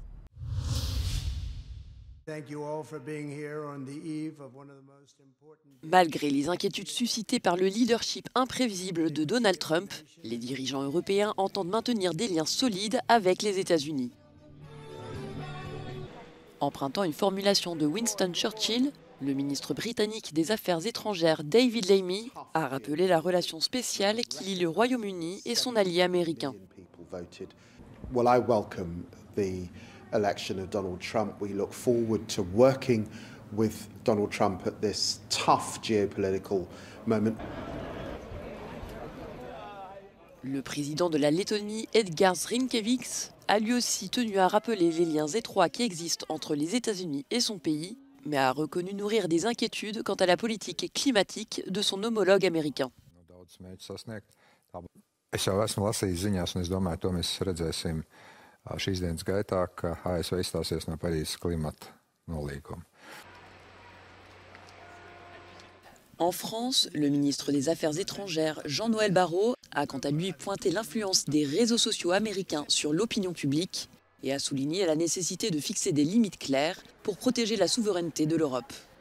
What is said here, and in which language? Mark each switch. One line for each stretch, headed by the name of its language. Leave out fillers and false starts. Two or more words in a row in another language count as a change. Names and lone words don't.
French: Malgré les inquiétudes suscitées par le leadership imprévisible de Donald Trump, les dirigeants européens entendent maintenir des liens solides avec les États-Unis. Empruntant une formulation de Winston Churchill, le ministre britannique des Affaires étrangères David Lammy a rappelé la relation spéciale qui lie le Royaume-Uni et son allié américain.
English: Election of Donald Trump. We look forward to working with Donald Trump at this tough geopolitical moment.
French: Le président de la Lettonie, Edgars Rinkēviks, a lui aussi tenu à rappeler les liens étroits qui existent entre les États-Unis et son pays, mais a reconnu nourrir des inquiétudes quant à la politique climatique de son homologue américain.
Latvian: Šīs dienas gaitā, ka ASV izstāsies no Parīzes klimata nolīguma.
French: En France, le ministre des Affaires étrangères, Jean-Noël Barrot, a quant à lui pointé l'influence des réseaux sociaux américains sur l'opinion publique et a souligné la nécessité de fixer des limites claires pour protéger la souveraineté de l'Europe.